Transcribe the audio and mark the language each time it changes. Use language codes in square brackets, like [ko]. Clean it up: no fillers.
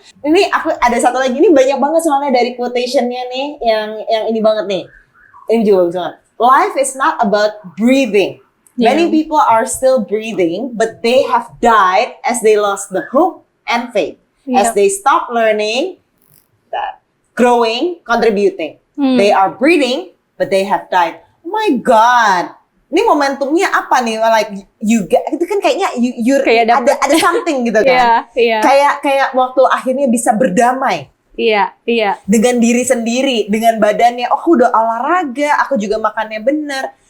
[id] Ini aku ada satu lagi, ini banyak banget soalnya dari quotation-nya nih, yang ini banget nih. Ini juga bagus banget. [en] Life is not about breathing. Many people are still breathing, but they have died as they lost the hope and faith. As they stop learning, growing, contributing. They are breathing, but they have died. Oh my God. [id] Ini momentumnya apa nih? [en] Like you get, [id] itu kan kayaknya you kayak ada something gitu kan. Kayak waktu akhirnya bisa berdamai. Iya. Dengan diri sendiri, dengan badannya. Oh, aku udah olahraga, aku juga makannya benar.